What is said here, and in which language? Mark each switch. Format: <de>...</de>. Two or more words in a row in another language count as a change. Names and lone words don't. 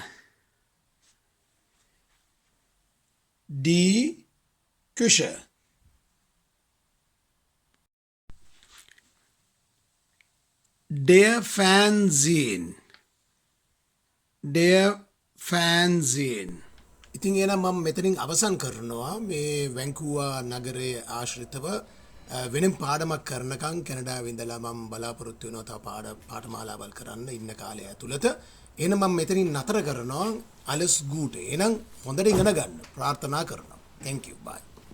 <de>Die Küche. Der Fernsehen. Der Fernsehen.</de> <si>ඉතින් එහෙනම් මම මෙතනින් අවසන් කරනවා මේ වැන්කූවර් නගරයේ ආශ්‍රිතව වෙනම පාඩමක් කරනකම් කැනඩාවේ ඉඳලා මම බලාපොරොත්තු වෙනවා තව පාඨමාලාවල් කරන්න ඉන්න කාලය ඇතුළත. එහෙනම් මම මෙතනින් නතර කරනවා.</si> <de>alles Gute.</de> <si>එහෙනම් හොඳට ඉගෙන ගන්න ප්‍රාර්ථනා කරනවා.</si> <en>Thank you. Bye.</en>